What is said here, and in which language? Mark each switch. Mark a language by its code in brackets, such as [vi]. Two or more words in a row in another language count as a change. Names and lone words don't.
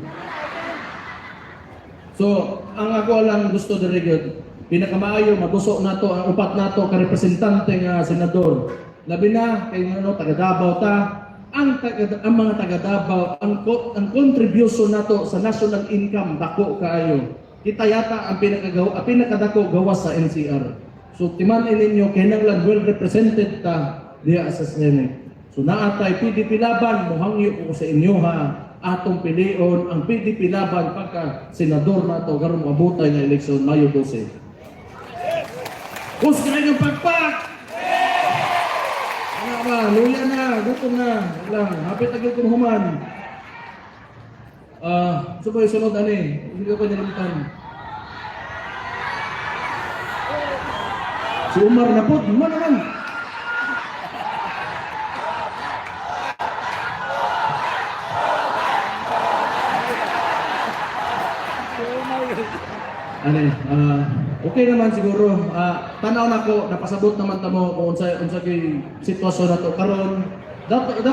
[ceb] So ang ako lang gusto dire gyud pinakamaayo matusok nato ang upat nato ka representante nga senador. Labi na kay taga Davao ta ang mga taga Davao ang contribution nato sa [en] national income [ceb] dako kaayo. Kita yata ang pinakadako gawas sa NCR. So timan-in ninyo kinahanglan well represented ta diha sa Senate. So naatay PDP laban mohangyo ko sa inyo ha. Atong pilion ang PDP laban pagka senador nato karon moabotay nga eleksyon Mayo 12. [tl] Huwag kayo ng pagpak! [ceb] Ano ba? Luya na, gutom na. Lang, hapit agad kong human. [tl] So ba yung sunod ani? Hindi ko pa nilimitan. Si Umar na po, [ceb] human naman. [tl] Okay naman siguro. [ceb] Tanaw na ko, napasabot naman tamo kung unsa kay sitwasyon nato karon.